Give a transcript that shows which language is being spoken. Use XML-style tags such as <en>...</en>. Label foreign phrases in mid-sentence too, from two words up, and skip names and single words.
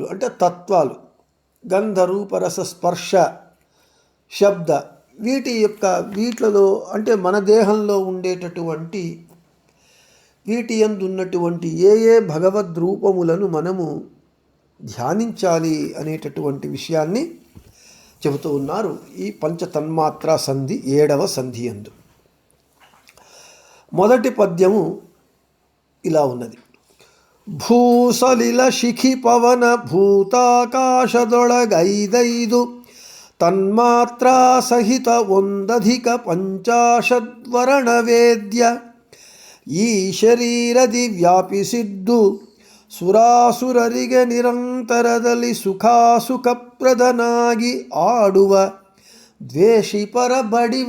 <te>అంటే తత్వాలు, గంధ రూపరస స్పర్శ శబ్ద, వీటిలో అంటే మన దేహంలో ఉండేటటువంటి వీటి యందు ఉన్నటువంటి ఏ భగవద్ రూపములను మనము ధ్యానించాలి అనేటటువంటి విషయాన్ని చెబుతూ ఉన్నారు ఈ పంచతన్మాత్రా సంధి 7వ సంధి యందు. మొదటి పద్యము ఇలా ఉన్నది.</te> <kn>ಭೂಸಲಿಲ ಶಿಖಿ ಪವನ ಭೂತಾಕಾಶದೊಳಗೈದೈದು ತನ್ಮಾತ್ರಾ ಸಹಿತ ಒಂದಧಿಕ ಪಂಚಾಶದ್ವರ್ಣವೇದ್ಯ ಈ ಶರೀರದಿ ವ್ಯಾಪಿಸಿದ್ದು ಸುರಾಸುರರಿಗೆ ನಿರಂತರದಲ್ಲಿ ಸುಖಾಸುಖಪ್ರದನಾಗಿ ಆಡುವ ದ್ವೇಷಿಪರ ಬಡಿವ.</kn>